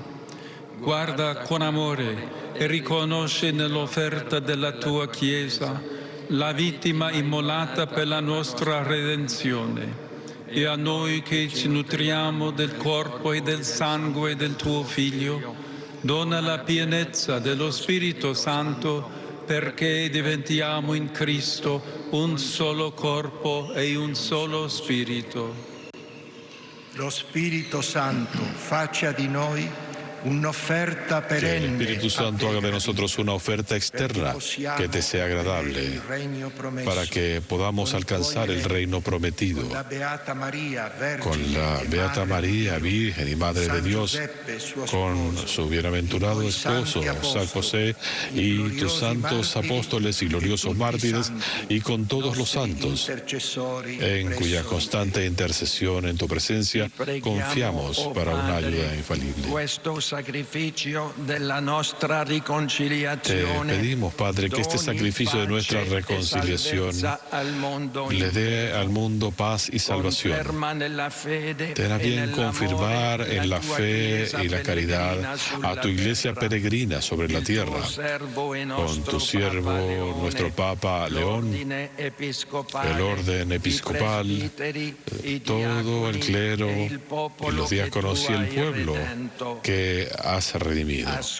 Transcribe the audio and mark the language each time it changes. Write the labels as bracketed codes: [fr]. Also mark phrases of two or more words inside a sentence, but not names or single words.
[it] Guarda con amore e riconosce nell'offerta della tua Chiesa la vittima immolata per la nostra redenzione, e a noi che ci nutriamo del corpo e del sangue del tuo Figlio, dona la pienezza dello Spirito Santo, perché diventiamo in Cristo un solo corpo e un solo spirito. Lo Spirito Santo faccia di noi un'offerta [es] Que el [it] perenne [es] Espíritu Santo haga de nosotros una oferta externa que te sea agradable, para que podamos alcanzar el reino prometido con la Beata María, Virgen y Madre de Dios, con su bienaventurado esposo, San José, y tus santos apóstoles y gloriosos mártires, y con todos los santos, en cuya constante intercesión en tu presencia confiamos para una ayuda infalible. [it] Sacrificio della nostra [es] Te [it] riconciliazione. [es] pedimos, Padre, que este sacrificio de nuestra reconciliación le dé al mundo paz y salvación. Ten a bien confirmar en la fe y la caridad a tu iglesia peregrina sobre la tierra, con tu siervo, nuestro Papa León, el orden episcopal, todo el clero y los diáconos y el pueblo que has redimido.